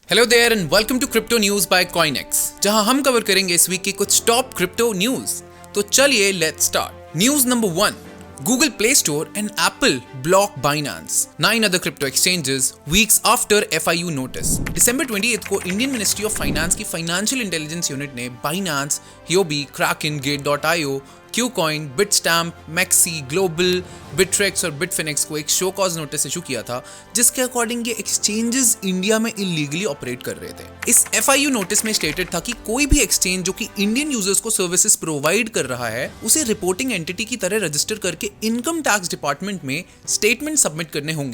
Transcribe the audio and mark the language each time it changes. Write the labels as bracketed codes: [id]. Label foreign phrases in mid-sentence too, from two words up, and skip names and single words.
[en] hello there and welcome to Crypto News by Coinex, [hi] जहां हम कवर करेंगे इस वीक की कुछ [en] top crypto news. [hi] तो चलिए [en] let's start. news number 1, Google Play Store and Apple block Binance. 9 other crypto exchanges weeks after FIU notice. [hi] December 28 को इंडियन मिनिस्ट्री ऑफ फाइनेंस की फाइनेंशियल इंटेलिजेंस यूनिट ने Binance, Huobi, Kraken, Gate.io, Qcoin, Bitstamp, Maxi, Global, Bittrex और Bitfinex को एक [en] show cause notice [hi] इशू किया था, जिसके अकॉर्डिंग ये एक्सचेंजेस इंडिया में [en] illegally operate [hi] कर रहे थे। इस FIU नोटिस में स्टेटेड था कि कोई भी एक्सचेंज जो कि [en] Indian users [hi] को [en] services provide [hi] कर रहा है, उसे [en] reporting entity [hi] की तरह रजिस्टर करके [en] income tax department [hi] में [en] statement submit [hi] करने होंगे।